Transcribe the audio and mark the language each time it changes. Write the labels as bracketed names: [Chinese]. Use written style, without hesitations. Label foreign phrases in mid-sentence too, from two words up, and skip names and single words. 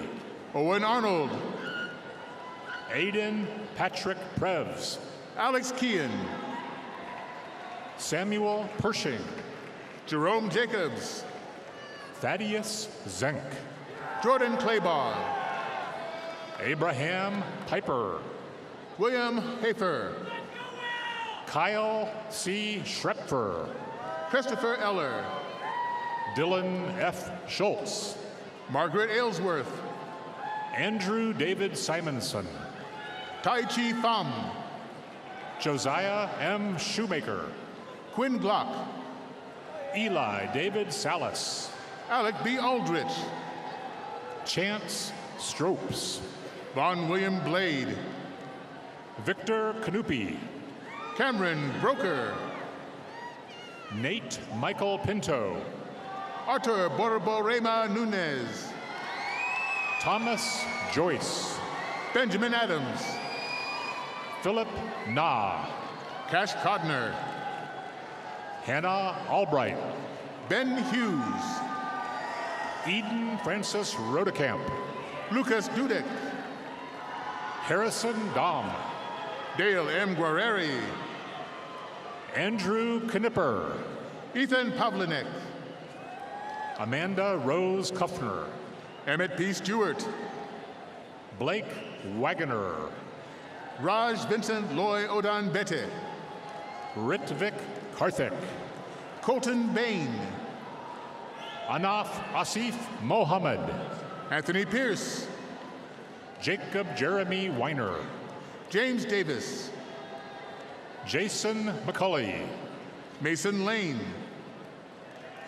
[English] Owen Arnold. Aiden Patrick Prevs. Alex Kean. Samuel Pershing. Jerome Jacobs. Thaddeus Zenk. Jordan Claybaugh. Abraham Piper. William Hafer. Kyle C. Schrepfer. Christopher Eller. Dylan F. Schultz. Margaret Aylesworth. Andrew David Simonson. Tai Chi Pham. Josiah M. Shoemaker. Quinn Glock. Eli David Salas. Alec B. Aldrich. Chance Stropes. Vaughn William Blade. Victor Canupi. Cameron Broker. Nate Michael Pinto. Arthur Borborema Nunez. Thomas Joyce. Benjamin Adams. Philip Nah. Cash Codner. Hannah Albright. Ben Hughes. Eden Francis Rodekamp. Lucas Dudek. Harrison Dom. Dale M. Guerreri. Andrew Knipper. Ethan Pavlinek. Amanda Rose Kuffner. Emmett P. Stewart. Blake Wagoner. Raj Vincent Loy Odan Bete. Ritvik Karthik. Colton Bain. Anaf Asif Mohammed. Anthony Pierce. Jacob Jeremy Weiner. James Davis. Jason McCulley. Mason Lane.